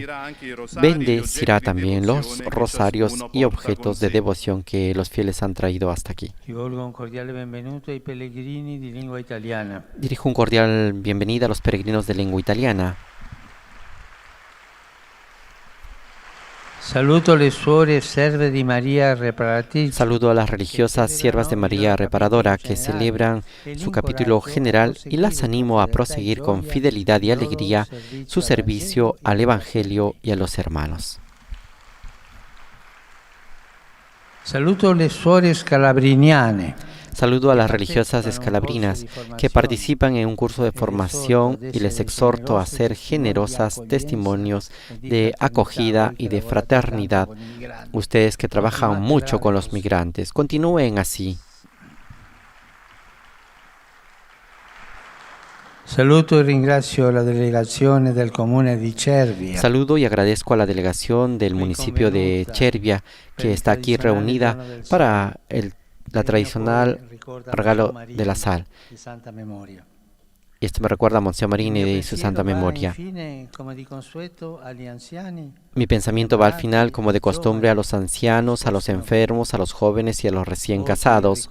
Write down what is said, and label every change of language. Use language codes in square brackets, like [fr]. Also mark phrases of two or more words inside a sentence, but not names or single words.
[es] Bendecirá también los rosarios y objetos de devoción que los fieles han traído hasta aquí. Dirijo un cordial bienvenida a los peregrinos de lengua italiana. [it] Saludo le suore serve di Maria Reparatrice. [es] Saludo a las religiosas siervas de María Reparadora que celebran su capítulo general y las animo a proseguir con fidelidad y alegría su servicio al Evangelio y a los hermanos. [it] Saludo le suore scalabriniane. [es] Saludo a las religiosas escalabrinas que participan en un curso de formación y les exhorto a ser generosas testimonios de acogida y de fraternidad. Ustedes que trabajan mucho con los migrantes, continúen así. Saludo y [it] ringrazio la delegazione del comune di Cervia. [es] Saludo y agradezco a la delegación del municipio de Cervia que está aquí reunida para la tradicional regalo de la sal. Y esto me recuerda a Monsignor Marini y su santa memoria. Mi pensamiento va al final, como de costumbre, a los ancianos, a los enfermos, a los jóvenes y a los recién casados.